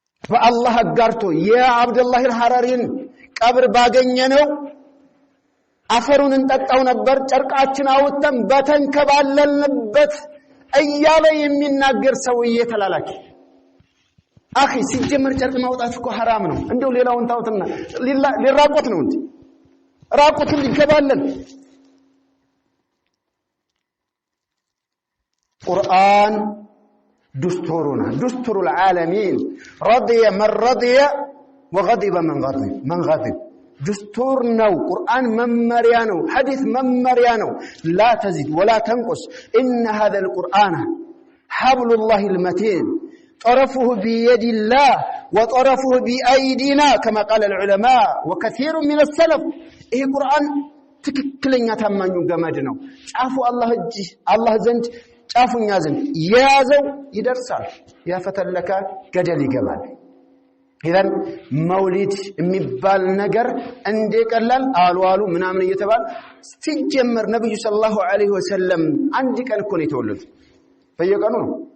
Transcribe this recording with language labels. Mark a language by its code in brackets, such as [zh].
[am] በአላህ አጋርቶ የአብዱላህ አልሐራሪን ቀብር ባገኘነው አፈሩን እንጠጣው ነበር ጨርቃችን አውጥተን በተንከባለልንበት እያለ የሚናገር ሰውዬ ተላላኪ። አኺ ሲጀመር ጨርቅ ማውጣት እኮ حرام ነው። እንደው ሌላውን ታውትና ሊራቆት ነው እንዴ? ራቆትን ሊከባለል [ar] قرآن دستورنا دستور العالمين رضي من رضي وغضب من غضب دستورنا قرآن ممريانو حديث ممريانو لا تزيد ولا تنقص إن هذا القرآن حبل الله المتين طرفه بيد الله وطرفه بأيدينا كما قال العلماء وكثير من السلف. [am] إيه قرآن ትክክለኛ ታማኙ ገመድ ነው። ጫፉ አላህ ዘንድ ጫፉኛ ዘንድ ያዘው ይደርሳል፣ ያፈተለከ ገደል ይገባል። ኢዘን መውሊድ የሚባል ነገር እንደቀላል አልዋሉ ምናምን እየተባለ ሲጀመር ነብዩ ሰለላሁ ዐለይሂ ወሰለም አንድ ቀን እኮ ነው የተወለዱት። በየቀኑ ነው